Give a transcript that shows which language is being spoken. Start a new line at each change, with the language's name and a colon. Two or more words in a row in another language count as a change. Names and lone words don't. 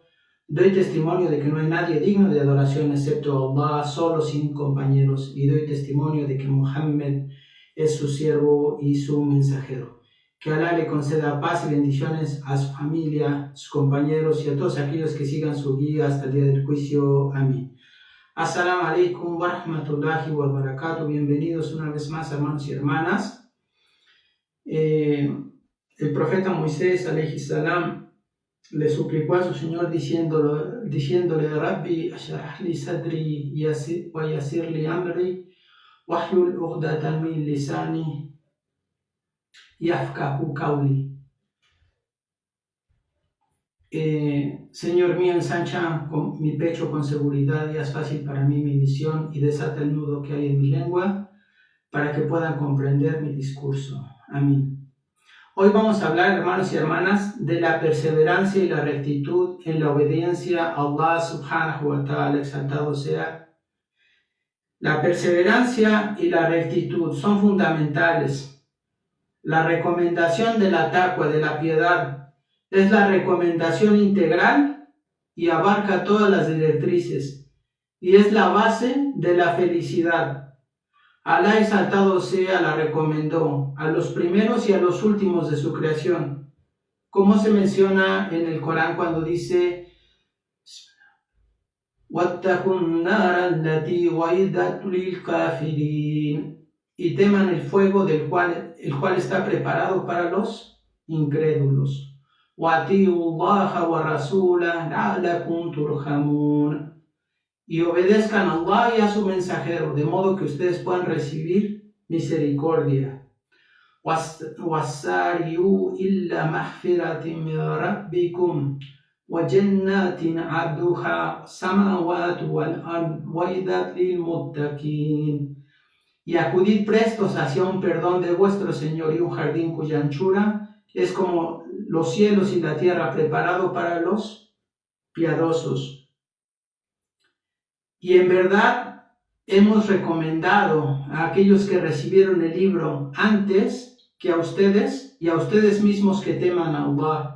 Spanish: Doy testimonio de que no hay nadie digno de adoración excepto Allah, solo sin compañeros, y doy testimonio de que Muhammad es su siervo y su mensajero. Que Allah le conceda paz y bendiciones a su familia, sus compañeros y a todos aquellos que sigan su guía hasta el día del juicio. Amén.
Arabic: السلام عليكم ورحمة الله وبركاته.
Spanish: Bienvenidos una vez más, hermanos y hermanas. El profeta Moisés,
Arabic: عليه السلام,
Spanish: le suplicó a su Señor diciéndole:
Arabic: رب اشرح لي صدري ويسر لي أمري واحلل عقدة من لساني يفقهوا قولي.
Spanish: Señor mío, ensancha mi pecho con seguridad y haz fácil para mí mi misión y desata el nudo que hay en mi lengua para que puedan comprender mi discurso. Amén. Hoy vamos a hablar, hermanos y hermanas, de la perseverancia y la rectitud en la obediencia a Allah
Arabic: سبحانه وتعالى,
Spanish: exaltado sea. La perseverancia y la rectitud son fundamentales. La recomendación de la taqwa, de la piedad, es la recomendación integral y abarca todas las directrices y es la base de la felicidad. Alá exaltado sea la recomendó a los primeros y a los últimos de su creación, como se menciona en el Corán cuando dice:
Arabic: وَاتَّقُوا النَّارَ الَّتِي أُعِدَّتْ لِلْكَافِرِينَ,
Spanish: y teman el fuego el cual está preparado para los incrédulos.
Arabic: وَأَطِيعُوا اللَّهَ وَرَسُولَهُ لَعَلَّكُمْ تُرْحَمُونَ,
Spanish: y obedezcan a Allah y a su mensajero, de modo que ustedes puedan recibir misericordia.
Arabic: وَاسَّارِعُوا إِلَّا مَغْفِرَةٍ مِّن رَّبِّكُمْ وَجَنَّاتٍ عَرْضُهَا السَّمَاوَاتُ وَالْأَرْضُ وَأُعِدَّتْ لِلْمُتَّقِينَ,
Spanish: y acudid prestos hacia un perdón de vuestro Señor y un jardín cuya anchura es como los cielos y la tierra, preparado para los piadosos. Y en verdad hemos recomendado a aquellos que recibieron el libro antes que a ustedes y a ustedes mismos que teman a Allah.